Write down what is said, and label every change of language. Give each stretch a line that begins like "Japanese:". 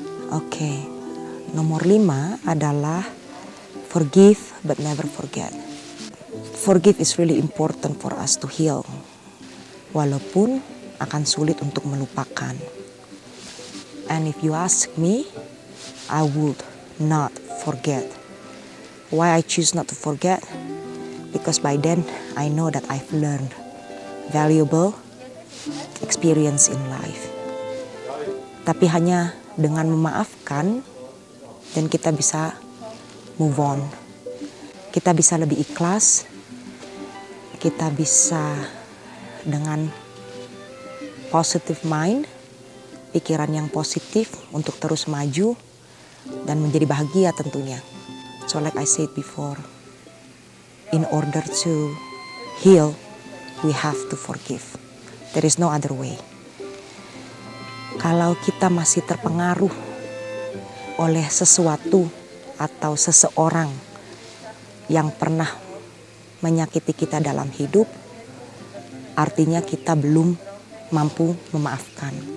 English: Oke,
Indonesian: nomor 5 adalah
English: forgive but never forget. Forgive is really important for us to heal.
Indonesian: Walaupun akan sulit untuk melupakan.
English: And if you ask me, I would not forget. Why I choose not to forget? Because by then I know that I've learned valuable experience in life.
Indonesian: Tapi hanya dengan memaafkan dan kita bisa move on. Kita bisa lebih ikhlas. Kita bisa dengan positive mind, pikiran yang positif untuk terus maju dan menjadi bahagia tentunya.
English: So like I said before, in order to heal, we have to forgive. There is no other way.
Indonesian: Kalau kita masih terpengaruh oleh sesuatu atau seseorang yang pernah menyakiti kita dalam hidup, artinya kita belum mampu memaafkan.